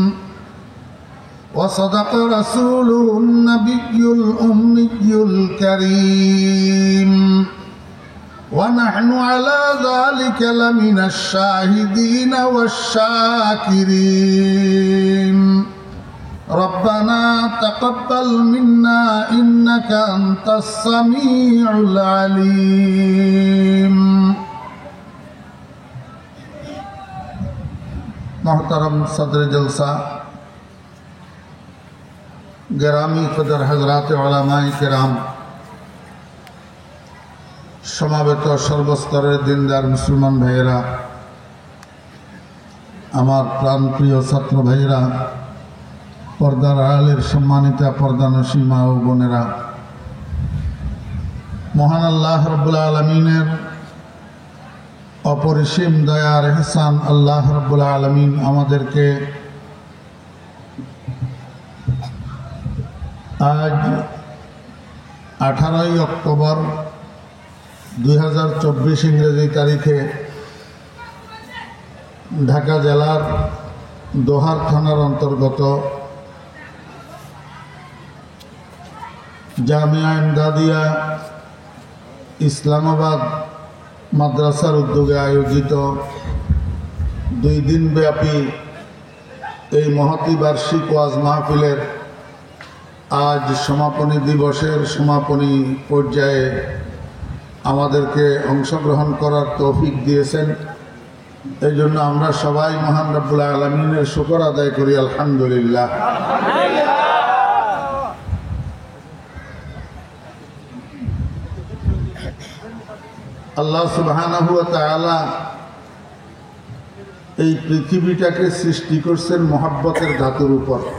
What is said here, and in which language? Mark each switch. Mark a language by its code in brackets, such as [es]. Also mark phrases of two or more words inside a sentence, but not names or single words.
[ar] وصدق رسوله النبي الأمي الكريم ونحن على ذلك لمن الشاهدين والشاكرين. ربنا تقبل منا إنك أنت السميع العليم. [ur] محترم صدر جلسہ، گرامی قدر حضرات علمائے کرام, [bn] সমবেত সর্বস্তরের দ্বীনদার মুসলমান ভাইয়েরা, আমার প্রাণপ্রিয় ছাত্র ভাইয়েরা, পর্দার আড়ালের সম্মানিতা পর্দানশী মা ও বোনেরা, মহান আল্লাহ রাব্বুল আলামীনের অপরিসীম দয়ার এহসান আল্লাহ রাব্বুল আলামীন আমাদেরকে আজ 18 অক্টোবর 2024 ইংরেজি তারিখে ঢাকা জেলার দোহার থানার অন্তর্গত জামিয়া ইমদাদিয়া ইসলামাবাদ মাদ্রাসার উদ্যোগে আয়োজিত 2 দিন ব্যাপী এই মহতি বার্ষিক ওয়াজ মাহফিলের আজ সমাপনী দিবসের সমাপনী পর্যায়ে আমাদেরকে অংশগ্রহণ করার তৌফিক দিয়েছেন। এই জন্য আমরা সবাই মহান রব্বুল আলামিনের শুকর আদায় করি আলহামদুলিল্লাহ। আল্লাহ সুবহানাহু ওয়া তাআলা এই পৃথিবীটাকে সৃষ্টি করেছেন মহব্বতের ধাতুর উপর।